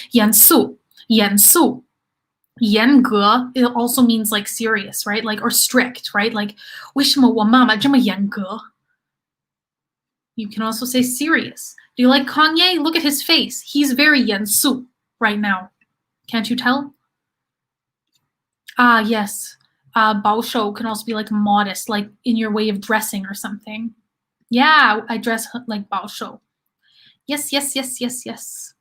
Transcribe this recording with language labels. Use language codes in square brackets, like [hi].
[en] 严肃 严格 it also means serious, right? Or strict, right? [zh] 为什么我妈妈这么严格? [en] You can also say serious. Do you like Kanye? Look at his face. He's very 严肃 right now. Can't you tell? Yes. 保守 can also be modest, in your way of dressing or something. Yeah, I dress like 保守. Yes.